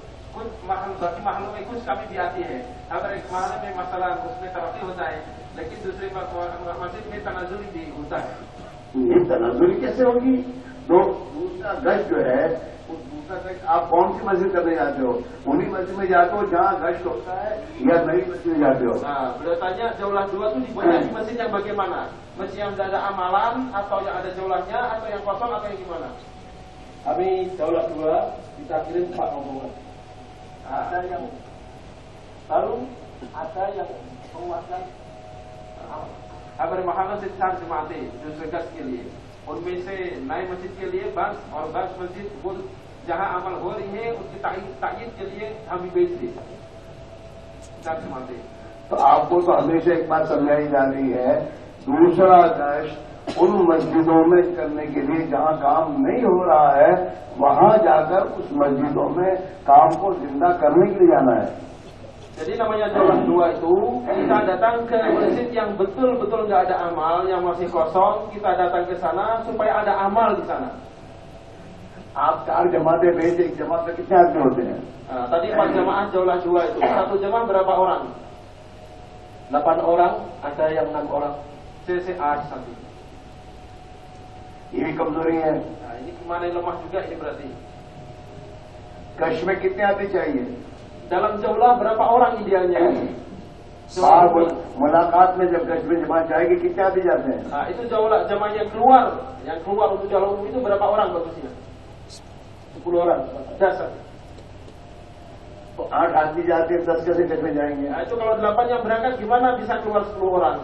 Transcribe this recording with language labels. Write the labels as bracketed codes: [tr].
[hi] कुछ बाकी माहौलों में कुछ कमी भी आती है। अगर एक माहौल में मसला उसमें तरक्की होता है, लेकिन दूसरे मस्जिद में तनाजुरी भी होता है। ये तनाजुरी कैसे होगी? दूसरा गश्त जो है, दूसरा गश्त आप कौन सी मस्जिद करने जाते हो? उन्हीं मस्जिद में जाते हो जहाँ गश्त होता है या नई मस्जिद में जाते हो? [id] Beliau tanya jaulah dua itu dibuatnya di masjid yang bagaimana? Masjid yang ada amalan atau yang ada jaulahnya atau yang kosong atau yang gimana? Kami jaulah dua, kita kirim 4 rombongan. Ada yang baru, ada yang menguatkan. [hi] हमारे महानगर से 4 जमातें दूसरे गश्त के लिए, उनमें से नए मस्जिद के लिए बस और बस मस्जिद वो जहाँ अमल हो रही है उसकी तायीद के लिए हम भी भेज दें 4 जमातें। तो आपको तो हमेशा एक बात समझाई जा रही है, दूसरा गश्त उन मस्जिदों में करने के लिए जहाँ काम नहीं हो रहा है, वहाँ जाकर उस मस्जिदों में काम को जिंदा करने के लिए जाना है। [id] Jadi namanya jaulah dua itu, kita datang ke masjid yang betul-betul nggak ada amal, yang masih kosong, kita datang ke sana supaya ada amal di sana. [hi] आप 4 जमातें भेजे, एक जमात में कितने आदमी होते हैं? [id] Tadi 4 jamaah jaulah dua itu, satu jamaah berapa orang? 8 orang, ada yang 6 orang. Saya 8 satu. [hi] ये भी कमजोरी है। [id] Ini kemana yang lemah juga ini berarti. [hi] गश्त में कितने आदमी चाहिए? [id] Dalam jaulah berapa orang idealnya? [hi] बाहर मुलाकात में जब गश्त में जमात जाएगी कितने आदमी जाते हैं? [id] Itu jaulah jamaah yang keluar untuk jaulah umum itu berapa orang bagusnya? 10 orang. Dasar. [hi] तो 8 आदमी जाते हैं, 10 कैसे गश्त में जाएंगे? [id] Itu kalau 8 yang berangkat gimana bisa keluar 10 orang?